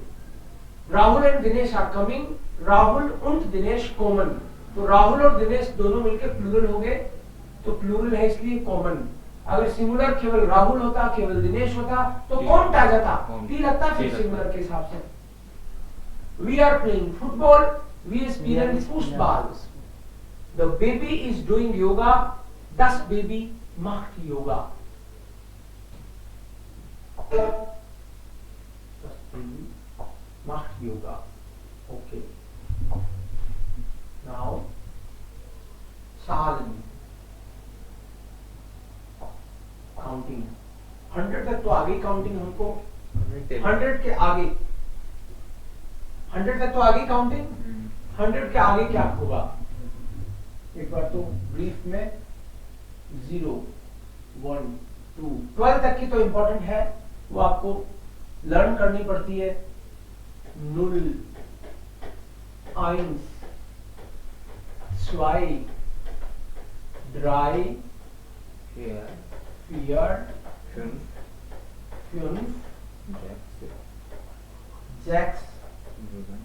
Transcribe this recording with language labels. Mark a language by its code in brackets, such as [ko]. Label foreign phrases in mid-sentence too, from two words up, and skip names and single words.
[en] Rahul and Dinesh are coming, [de] Rahul und Dinesh kommen, [hi] तो राहुल और दिनेश दोनों मिलकर प्लूरल हो गए, तो प्लूरल है इसलिए कॉमन। अगर सिंगुलर केवल राहुल होता, केवल दिनेश होता, तो कौन आ जाता, टी लगता फिर सिंगुलर के हिसाब से। [en] we are playing football, [de] wir spielen Fußball. [en] the baby is doing yoga, [de] das Baby macht Yoga. macht yoga, [en] okay, now [de] Zahlen, [hi] काउंटिंग 100 तक तो आगे काउंटिंग हमको, 100 के आगे, 100 तक तो आगे काउंटिंग, 100 के आगे क्या होगा एक बार तो ब्रीफ में 0 1 2 12 तक की तो इंपॉर्टेंट है, वो आपको लर्न करनी पड़ती है। [de] नुल, eins, zwei, drei, vier, vier, fünf, fünf, sechs, sechs, sieben,